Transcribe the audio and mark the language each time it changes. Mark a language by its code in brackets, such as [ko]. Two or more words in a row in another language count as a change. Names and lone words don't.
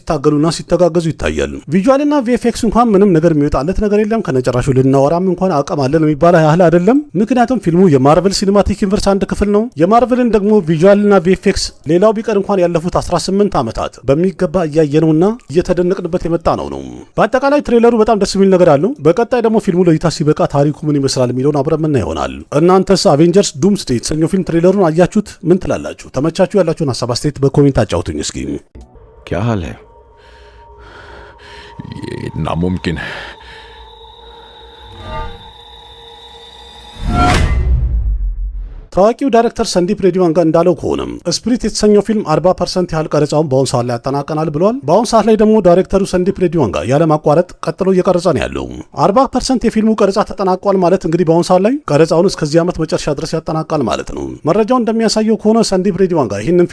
[am] ሲታገሉና ሲተጋገዙ ይታያል። ቪዥዋልና ቪኤፍኤክስ እንኳን ምንም ነገር የሚወጣለት ነገር የለም። ከነጨራሹ ልናወራም እንኳን አቅም አለን የሚባል ያህል አይደለም። ምክንያቱም ፊልሙ የማርቨል ሲኒማቲክ ዩኒቨርስ አንድ ክፍል ነው። የማርቨልን ደግሞ ቪዥዋልና ቪኤፍኤክስ ሌላው ቢቀር እንኳን ያለፉት 18 ዓመታት በሚገባ እያየነውና እየተደነቅንበት የመጣ ነው። በአጠቃላይ ትሬለሩ በጣም ደስ የሚል ነገር አለው። በቀጣይ ደግሞ ፊልሙ ለእይታ ሲበቃ ታሪኩ ምን ይመስላል የሚለውን አብረን ምና ይሆናል። እናንተስ አቬንጀርስ ዱምስዴይ የተሰኘው ፊልም ትሬለሩን አያችሁት? ምን ትላላችሁ? ተመቻችሁ? ያላችሁን ሀሳብ አስተያየት በኮሜንት አጫውቱኝ እስኪ። [hi] क्या हाल है? ये नामुमकिन है। [am] ታዋቂው ዳይሬክተር ሰንዲፕ ሬድዲዋንጋ እንዳለው ከሆነም ስፒሪት የተሰኘው ፊልም 40% ያህል ቀረጻውን በአሁን ሰዓት ላይ ያጠናቀናል ብሏል። በአሁን ሰዓት ላይ ደግሞ ዳይሬክተሩ ሰንዲፕ ሬድዲዋንጋ ያለማቋረጥ ቀጥሎ እየቀረጸ ነው ያለው። 40% የፊልሙ ቀረጻ ተጠናቋል ማለት እንግዲህ በአሁን ሰዓት ላይ ቀረጻውን እስከዚህ ዓመት መጨረሻ ድረስ ያጠናቃል ማለት ነው። መረጃው እንደሚያሳየው ከሆነ ሰንዲፕ ሬድዲዋንጋ ይህንን